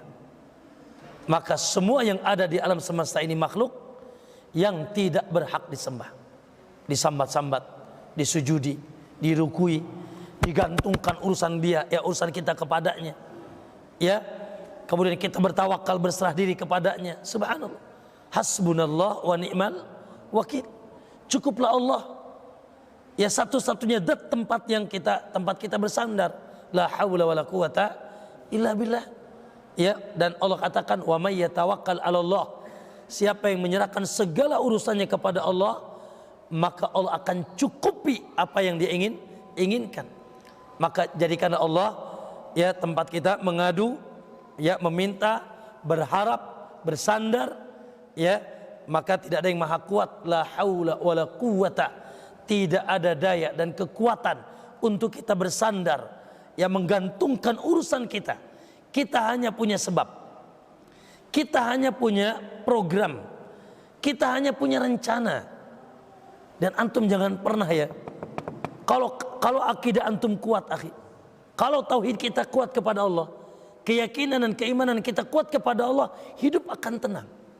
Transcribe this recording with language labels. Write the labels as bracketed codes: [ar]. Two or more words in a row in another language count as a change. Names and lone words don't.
[id] Maka semua yang ada di alam semesta ini makhluk yang tidak berhak disembah. Disambat-sambat, disujudi, dirukui, digantungkan urusan dia, ya urusan kita kepadanya. Ya, kemudian kita bertawakal, berserah diri kepadanya. [ar] Subhanallah. Hasbunallah wa ni'mal wakil. [id] Cukuplah Allah. Ya satu-satunya tempat kita bersandar. [ar] La haula wala quwata illa billah. [id] Ya, dan Allah katakan [ar] wa may yatawakkal 'ala Allah. [id] Siapa yang menyerahkan segala urusannya kepada Allah, maka Allah akan cukupi apa yang dia inginkan. Maka jadikanlah Allah ya tempat kita mengadu, ya meminta, berharap, bersandar, ya. Maka tidak ada yang maha kuat. [ar] La haula wala quwata. [id] Tidak ada daya dan kekuatan untuk kita bersandar, yang menggantungkan urusan kita. Kita hanya punya sebab. Kita hanya punya program. Kita hanya punya rencana. Dan antum jangan pernah ya, kalau akidah antum kuat, akhi, kalau tauhid kita kuat kepada Allah, keyakinan dan keimanan kita kuat kepada Allah, hidup akan tenang.